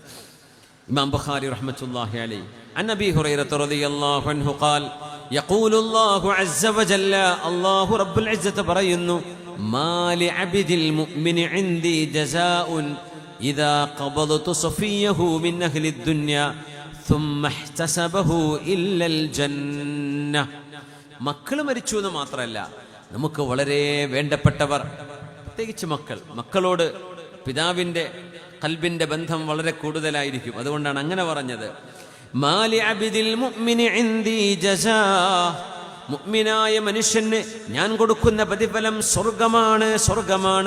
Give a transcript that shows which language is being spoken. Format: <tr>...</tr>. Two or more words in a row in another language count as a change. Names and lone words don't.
<ar>الإمام البخاري رحمة الله عليه عن أبي هريرة رضي الله عنه قال يقول الله عز وجل، الله رب العزة പറയുന്നു, ما لعبدي المؤمن عندي جزاء إذا قبضت صفيه من أهل الدنيا ثم احتسبه إلا الجنة.</ar> <ml>മക്കൾ മരിച്ചു എന്ന് മാത്രമല്ല, നമുക്ക് വളരെ വേണ്ടപ്പെട്ടവർ, പ്രത്യേകിച്ച് മക്കളോട് പിതാവിൻ്റെ ഖൽബിന്റെ ബന്ധം വളരെ കൂടുതലായിരിക്കും. അതുകൊണ്ടാണ് അങ്ങനെ പറഞ്ഞത്.</ml> <ar>ما لعبدي المؤمن عندي جزاء,</ar> <ml>മുഅ്മിനായ മനുഷ്യന് ഞാൻ കൊടുക്കുന്ന പ്രതിഫലം സ്വർഗമാണ്.</ml>